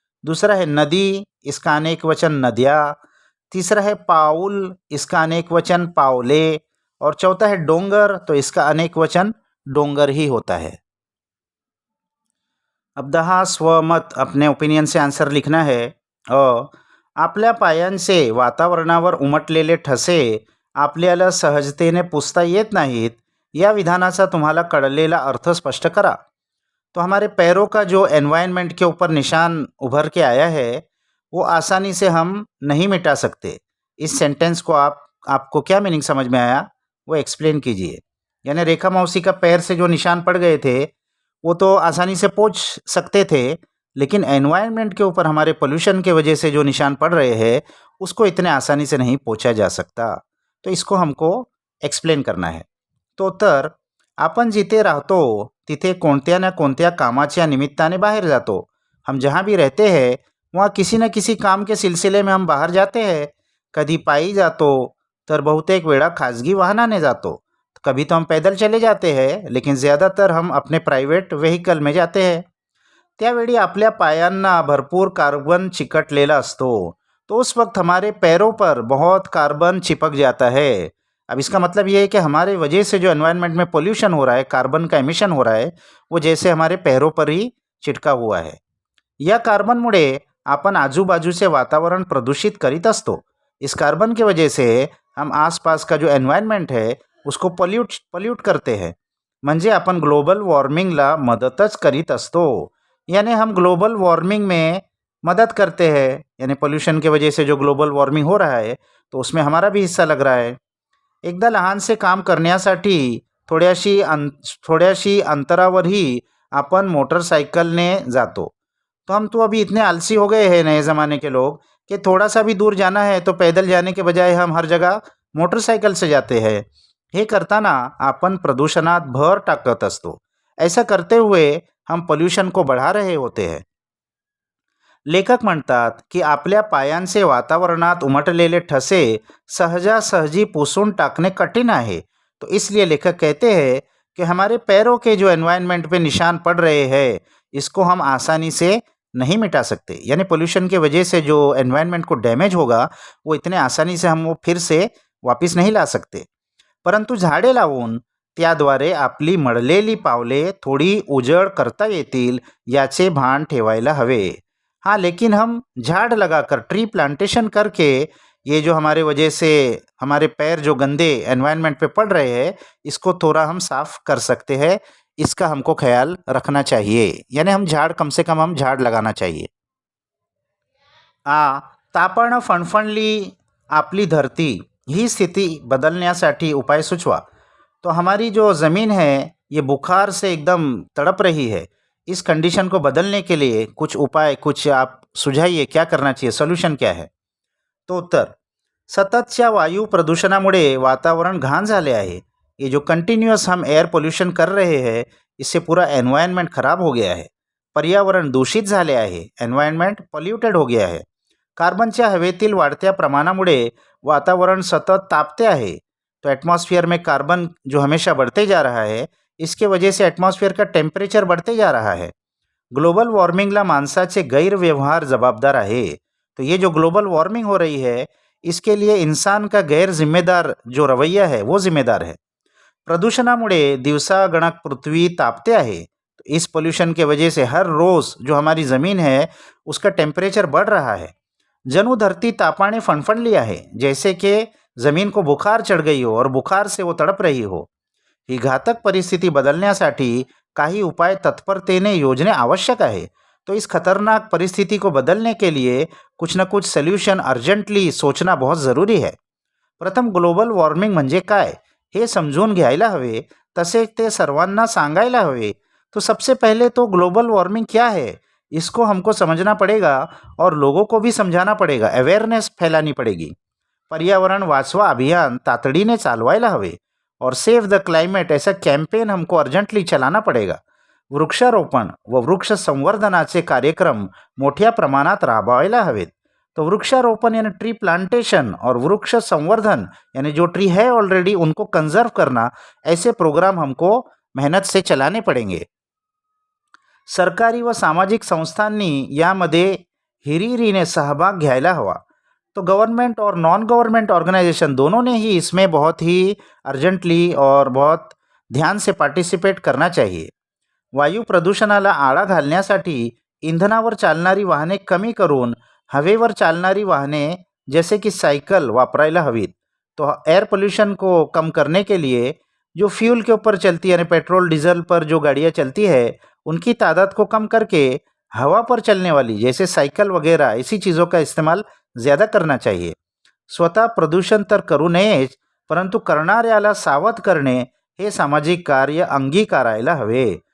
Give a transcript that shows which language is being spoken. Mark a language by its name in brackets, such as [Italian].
[Hindi] दूसरा है नदी, इसका अनेक वचन नदिया। तीसरा है पाउल, इसका अनेक वचन पावले। और चौथा है डोंगर, तो इसका अनेक वचन डोंगर ही होता है। अब 10 स्वमत, अपने ओपिनियन से आंसर लिखना है। [Marathi] आपल्या पायांचे वातावरणावर उमटलेले ठसे आपल्याला सहजतेने पुसता येत नाहीत, या विधानाचा तुम्हाला कळलेला अर्थ स्पष्ट करा। [Hindi] तो हमारे पैरों का जो एनवायरनमेंट के ऊपर निशान उभर के आया है वो आसानी से हम नहीं मिटा सकते। इस सेंटेंस को आपको क्या मीनिंग समझ में आया वो एक्सप्लेन कीजिए। यानी रेखा मौसी का पैर से जो निशान पड़ गए थे वो तो आसानी से पोंछ सकते थे, लेकिन एनवायरनमेंट के ऊपर हमारे पोल्यूशन के वजह से जो निशान पड़ रहे हैं उसको इतने आसानी से नहीं पोंछा जा सकता। तो इसको हमको एक्सप्लेन करना है। [Marathi] तो उत्तर, आपण जिथे राहतो तिथे कोणत्या ना कोणत्या कामाच्या निमित्ताने बाहेर जातो। [Hindi] हम जहाँ भी रहते हैं वहाँ किसी न किसी काम के सिलसिले में हम बाहर जाते हैं। [Marathi] कधी पायी जातो तर बहुतेक वेळा खाजगी वाहनाने जातो। [Hindi] कभी तो हम पैदल चले जाते हैं, लेकिन ज़्यादातर हम अपने प्राइवेट व्हेकल में जाते हैं। [Marathi] त्यावेळी आपल्या पायांना भरपूर कार्बन चिकटलेला असतो, [Hindi] तो उस वक्त हमारे पैरों पर बहुत कार्बन चिपक जाता है। अब इसका मतलब ये है कि हमारे वजह से जो एनवायरनमेंट में पोल्यूशन हो रहा है, कार्बन का एमिशन हो रहा है, वो जैसे हमारे पैरों पर ही चिटका हुआ है। [Marathi] या कार्बनमुळे आपण आजूबाजूचे वातावरण प्रदूषित करीत असतो। [Hindi] इस कार्बन की वजह से हम आसपास का जो एनवायरनमेंट है उसको पॉल्यूट करते हैं, [Marathi] म्हणजे आपण ग्लोबल वॉर्मिंगला मदतच करीत असतो। [Hindi] यानी हम ग्लोबल वार्मिंग में मदद करते हैं, यानी पोल्यूशन की वजह से जो ग्लोबल वॉर्मिंग हो रहा है तो उसमें हमारा भी हिस्सा लग रहा है। [Marathi] एकदा लहानसे काम करण्यासाठी थोड्याशी अंतरावरही आपण मोटरसाइकिलने जातो। [Hindi] तो हम तो अभी इतने आलसी हो गए हैं नए ज़माने के लोग कि थोड़ा सा भी दूर जाना है तो पैदल जाने के बजाय हम हर जगह मोटरसाइकिल से जाते हैं। [Marathi] हे करताना आपण प्रदूषणात भर टाकत असतो. [Hindi] ऐसा करते हुए हम पोल्यूशन को बढ़ा रहे होते हैं. [Marathi] लेखक म्हणतात की आपल्या पायांचे वातावरणात उमटलेले ठसे सहजासहजी पुसून टाकणे कठिन आहे. [Hindi] तो इसलिए लेखक कहते हैं कि हमारे पैरों के जो एनवायरनमेंट पे निशान पड़ रहे हैं, इसको हम आसानी से नहीं मिटा सकते. यानी पोल्यूशन की वजह से जो एनवायरनमेंट को डैमेज होगा, वो इतने आसानी से हम वो फिर से वापस नहीं ला सकते. [Marathi] परंतु झाडे लावून त्याद्वारे आपली मळलेली पावले थोडी उजळ करता येतील, याचे भान ठेवायला हवे. [Hindi] हाँ, लेकिन हम झाड़ लगाकर ट्री प्लांटेशन करके ये जो हमारे वजह से हमारे पैर जो गंदे एनवायरनमेंट पे पड़ रहे हैं, इसको थोड़ा हम साफ कर सकते हैं. इसका हमको ख्याल रखना चाहिए. यानी हम झाड़ कम से कम हम झाड़ लगाना चाहिए. [Marathi] तापण फणफणली आपली धरती ही स्थिति बदलण्यासाठी उपाय सुचवा. [Hindi] तो हमारी जो ज़मीन है ये बुखार से एकदम तड़प रही है. इस कंडीशन को बदलने के लिए कुछ उपाय कुछ आप सुझाइए, क्या करना चाहिए, सोल्यूशन क्या है. [Marathi] तो उत्तर, सततच्या वायू प्रदूषणामुळे वातावरण घाण झाले आहे. [Hindi] ये जो कंटिन्यूअस हम एयर पोल्यूशन कर रहे हैं, इससे पूरा एनवायरनमेंट खराब हो गया है. [Marathi] पर्यावरण दूषित झाले आहे. [Hindi] एनवायरनमेंट पॉल्युटेड हो गया है. [Marathi] कार्बनच्या हवेतील वाढत्या प्रमाणामुळे वातावरण सतत तापते आहे. [Hindi] तो एटमॉस्फेयर में कार्बन जो हमेशा बढ़ते जा रहा है, इसके वजह से एटमॉस्फेयर का टेम्परेचर बढ़ते जा रहा है. [Marathi] ग्लोबल वॉर्मिंगला माणसाचे गैरव्यवहार जबाबदार आहे. [Hindi] तो ये जो ग्लोबल वार्मिंग हो रही है, इसके लिए इंसान का गैर जिम्मेदार जो रवैया है वो जिम्मेदार है. [Marathi] प्रदूषणामुळे दिवसागणक पृथ्वी तापते आहे. [Hindi] तो इस पोल्यूशन के वजह से हर रोज़ जो हमारी ज़मीन है उसका टेम्परेचर बढ़ रहा है. [Marathi] जणू धरती तापाने फणफणली आहे, [Hindi] जैसे कि ज़मीन को बुखार चढ़ गई हो और बुखार से वो तड़प रही हो. [Marathi] ही घातक परिस्थिती बदलण्यासाठी काही उपाय तत्परतेने योजने आवश्यक आहे. [Hindi] तो इस खतरनाक परिस्थिति को बदलने के लिए कुछ न कुछ सोल्यूशन अर्जंटली सोचना बहुत ज़रूरी है. [Marathi] प्रथम ग्लोबल वॉर्मिंग म्हणजे काय हे समजून घ्यायला हवे, तसे ते सर्वांना सांगायला हवे. [Hindi] तो सबसे पहले तो ग्लोबल वार्मिंग क्या है, इसको हमको समझना पड़ेगा और लोगों को भी समझाना पड़ेगा, अवेयरनेस फैलानी पड़ेगी. [Marathi] पर्यावरण वाचवा अभियान तातडीने चालवायला हवे [Hindi] और सेव द क्लाइमेट ऐसा कैंपेन हमको अर्जंटली चलाना पड़ेगा. [Marathi] वृक्षारोपण व वृक्ष संवर्धनाचे कार्यक्रम मोठ्या प्रमाणात राबवायला हवेत. [Hindi] तो वृक्षारोपण यानी ट्री प्लांटेशन और वृक्ष संवर्धन यानी जो ट्री है ऑलरेडी उनको कंजर्व करना, ऐसे प्रोग्राम हमको मेहनत से चलाने पड़ेंगे. [Marathi] सरकारी व सामाजिक संस्थांनी यामध्ये हिरिरीने सहभाग घ्यायला हवा. [Hindi] तो गवर्नमेंट और नॉन गवर्नमेंट ऑर्गेनाइजेशन दोनों ने ही इसमें बहुत ही अर्जेंटली और बहुत ध्यान से पार्टिसिपेट करना चाहिए. [Marathi] वायू प्रदूषणाला आळा घालण्यासाठी इंधनावर चालणारी वाहने कमी करून हवेवर चालणारी वाहने [Hindi] जैसे कि [Marathi] साइकिल वापरायला हवीत. [Hindi] तो एयर पोल्यूशन को कम करने के लिए जो फ्यूल के ऊपर चलती है यानी पेट्रोल डीजल पर जो गाड़ियाँ चलती है, उनकी तादाद को कम करके हवा पर चलने वाली जैसे साइकिल वगैरह ऐसी चीज़ों का इस्तेमाल ज़्यादा करना चाहिए. [Marathi] स्वतः प्रदूषण तर करू नयेच, परंतु करणाऱ्याला सावध करणे हे सामाजिक कार्य अंगीकारायला हवे.